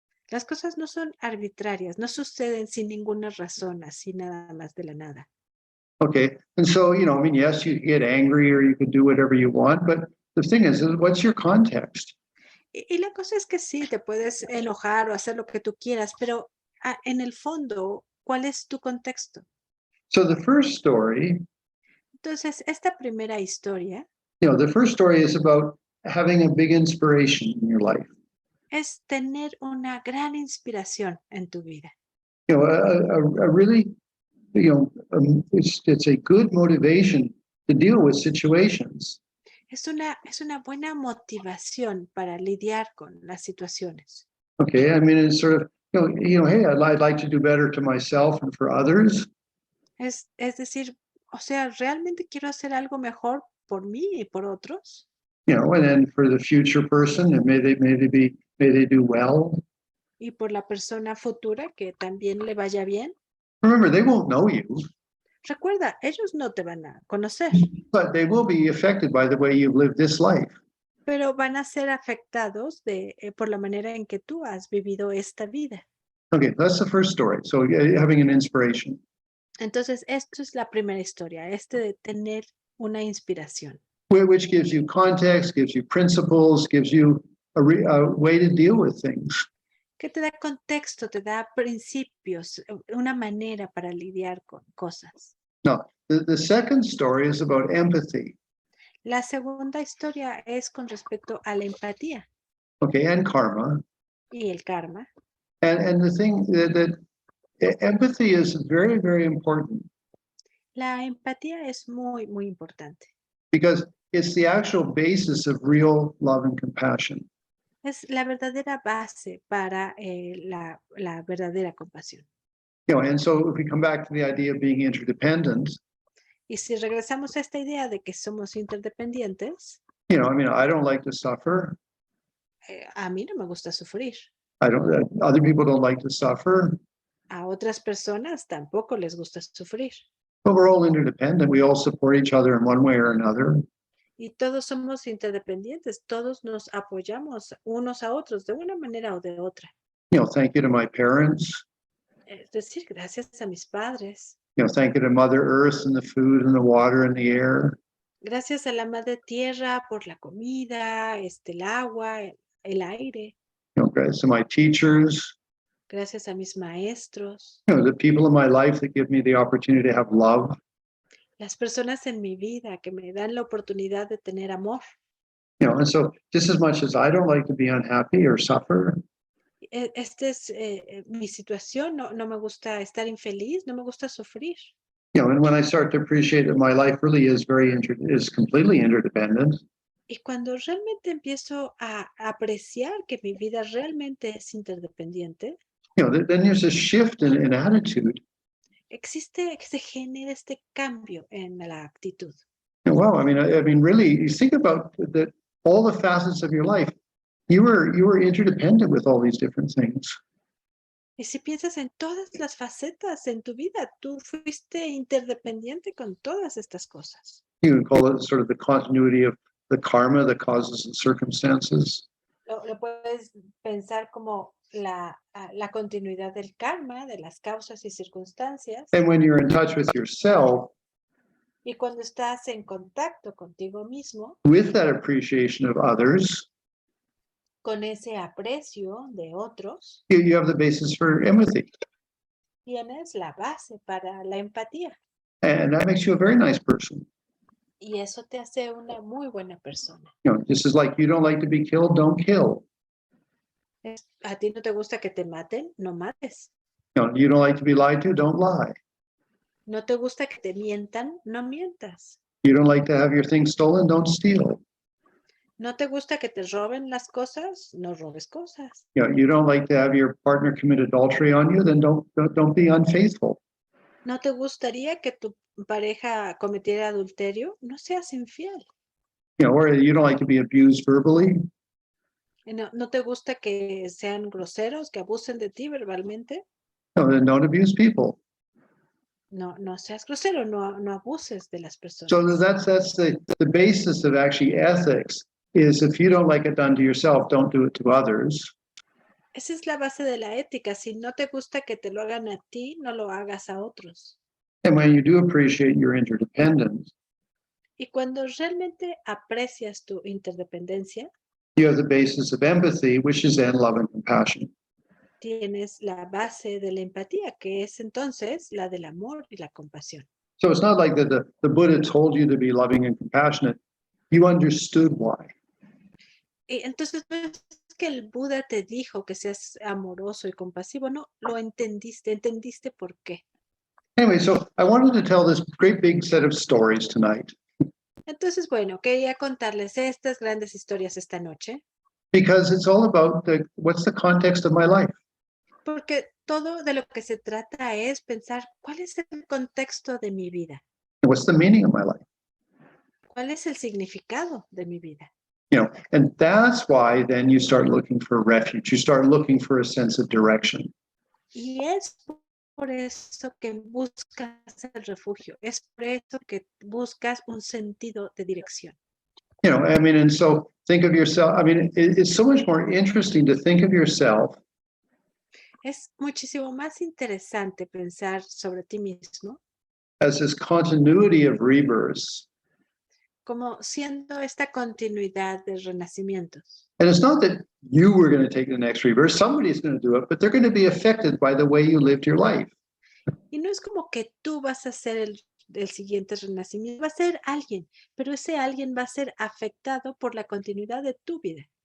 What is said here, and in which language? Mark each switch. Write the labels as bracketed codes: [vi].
[es] Las cosas no son arbitrarias, no suceden sin ninguna razón, así nada más de la nada. [en] Okay, and so, I mean, yes, you get angry or you can do whatever you want, but the thing is what's your context? [es] Y la cosa es que sí, te puedes enojar o hacer lo que tú quieras, pero en el fondo, ¿cuál es tu contexto? [en] So the first story, [es] Entonces, esta primera historia [en] the first story is about having a big inspiration in your life. [es] es tener una gran inspiración en tu vida. [en] A really, it's a good motivation to deal with situations. [es] Es una buena motivación para lidiar con las situaciones. [en] Okay, I mean, it's sort of, hey, I'd like to do better to myself and for others. [es] Es decir, o sea, ¿realmente quiero hacer algo mejor por mí y por otros? [en] And then for the future person, and may they do well. [es] Y por la persona futura que también le vaya bien. [en] Remember, they won't know you, [es] Recuerda, ellos no te van a conocer, [en] but they will be affected by the way you've lived this life. [es] pero van a ser afectados por la manera en que tú has vivido esta vida. [en] Okay, that's the first story. So having an inspiration. [es] Entonces, esto es la primera historia, de tener una inspiración. [en] Which gives you context, gives you principles, gives you a way to deal with things. [es] Que te da contexto, te da principios, una manera para lidiar con cosas. [en] Now, the second story is about empathy. [es] La segunda historia es con respecto a la empatía. [en] Okay, and karma. [es] Y el karma. [en] And the thing that empathy is very, very important. [es] La empatía es muy, muy importante. [en] Because it's the actual basis of real love and compassion. [es] Es la verdadera base para la verdadera compasión. [en] And so if we come back to the idea of being interdependent, [es] Y si regresamos a esta idea de que somos interdependientes, [en] I mean, I don't like to suffer. [es] A mí no me gusta sufrir. [en] Other people don't like to suffer, [es] A otras personas tampoco les gusta sufrir. [en] but we're all interdependent. We all support each other in one way or another. [es] Y todos somos interdependientes, todos nos apoyamos unos a otros de una manera o de otra. [en] Thank you to my parents. [es] Es decir, gracias a mis padres, [en] Thank you to Mother Earth and the food and the water and the air. [es] gracias a la Madre Tierra por la comida, el agua, el aire, Gracias [en] to my teachers. [es] gracias a mis maestros, [en] The people in my life that give me the opportunity to have love. [es] las personas en mi vida que me dan la oportunidad de tener amor. [en] And so just as much as I don't like to be unhappy or suffer, [es] Esta es mi situación, no me gusta estar infeliz, no me gusta sufrir. [en] and when I start to appreciate that my life really is is completely interdependent, [es] Y cuando realmente empiezo a apreciar que mi vida realmente es interdependiente, [en] then there's a shift in attitude. [es] existe que se genera este cambio en la actitud. [en] Wow, I mean, really, you think about that all the facets of your life. You were interdependent with all these different things. [es] Y si piensas en todas las facetas en tu vida, tú fuiste interdependiente con todas estas cosas. [en] You can call it sort of the continuity of the karma, the causes and circumstances. [es] Lo puedes pensar como la continuidad del karma, de las causas y circunstancias. [en] And when you're in touch with yourself, [es] Y cuando estás en contacto contigo mismo, [en] with that appreciation of others, [es] con ese aprecio de otros, [en] you have the basis for empathy. [es] tienes la base para la empatía. [en] And that makes you a very nice person. [es] Y eso te hace una muy buena persona. [en] Just as like you don't like to be killed, don't kill. [es] A ti no te gusta que te maten, no mates. [en] You don't like to be lied to, don't lie. [es] No te gusta que te mientan, no mientas. [en] You don't like to have your things stolen, don't steal. [es] No te gusta que te roben las cosas, no robes cosas. [en] You don't like to have your partner commit adultery on you, then don't be unfaithful. [es] No te gustaría que tu pareja cometiera adulterio, no seas infiel. [en] Or you don't like to be abused verbally. [es] No te gusta que sean groseros, que abusen de ti verbalmente. [en] Then don't abuse people. [es] No seas grosero, no abuses de las personas. [en] So that's the basis of actually ethics is if you don't like it done to yourself, don't do it to others. [es] Esa es la base de la ética. Si no te gusta que te lo hagan a ti, no lo hagas a otros. [en] And when you do appreciate your interdependence, [es] Y cuando realmente aprecias tu interdependencia, [en] you have the basis of empathy, which is then love and compassion. [es] tienes la base de la empatía, que es entonces la del amor y la compasión. [en] So it's not like that the Buddha told you to be loving and compassionate. You understood why. [es] Y entonces no es que el Buda te dijo que seas amoroso y compasivo, no, lo entendiste por qué. [en] Anyway, so I wanted to tell this great big set of stories tonight [es] Entonces, bueno, quería contarles estas grandes historias esta noche, [en] because it's all about what's the context of my life. [es] porque todo de lo que se trata es pensar cuál es el contexto de mi vida, [en] What's the meaning of my life? [es] cuál es el significado de mi vida. [en] And that's why then you start looking for refuge. You start looking for a sense of direction. [es] Y es por eso que buscas el refugio, es por eso que buscas un sentido de dirección. [en] And so think of yourself. It's so much more interesting to think of yourself [es] Es muchísimo más interesante pensar sobre ti mismo [en] as this continuity of rebirths. [es] como siendo esta continuidad de renacimientos. [en] And it's not that you were going to take the next rebirth. Somebody's going to do it, but they're going to be affected by the way you lived your life. [es] Y no es como que tú vas a ser el siguiente renacimiento, va a ser alguien, pero ese alguien va a ser afectado por la continuidad de tu vida.